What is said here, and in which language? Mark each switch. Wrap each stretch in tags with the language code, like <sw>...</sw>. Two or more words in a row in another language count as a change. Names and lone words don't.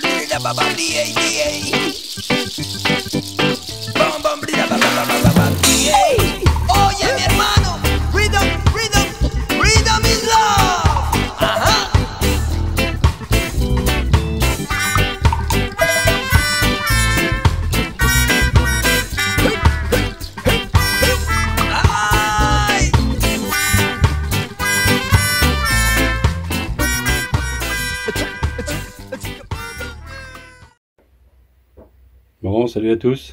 <es>blida ba ba DA bam bam blida ba ba ba ba ba DA. Oye mi hermano,</es> <en>rhythm, rhythm, rhythm is love. Ajá. Ay.</en> <fr>Bon, salut à tous.</fr>